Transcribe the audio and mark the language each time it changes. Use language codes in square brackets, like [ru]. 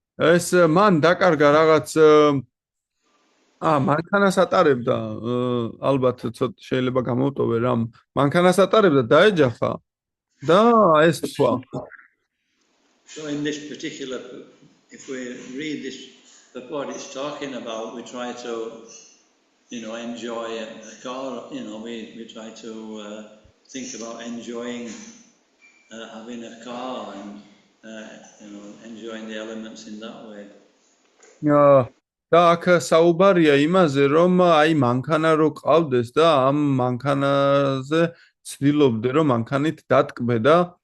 [ka] ეს მან დაკარგა რაღაც მანქანას ატარებდა, ალბათ ცოტა შეიძლება გამოვტოვე რამ, მანქანას ატარებდა დაეჯახა და ეს თქვა. [en] So in this particular, if we read this, what it's talking about, we try to, enjoy a car. We try to think about enjoying having a car and enjoying the elements in that way. [ka] და აქ საუბარია იმაზე, რომ აი მანქანა რო ყავდეს და ამ მანქანაზე ცდილობდე, რომ მანქანით დატკბე და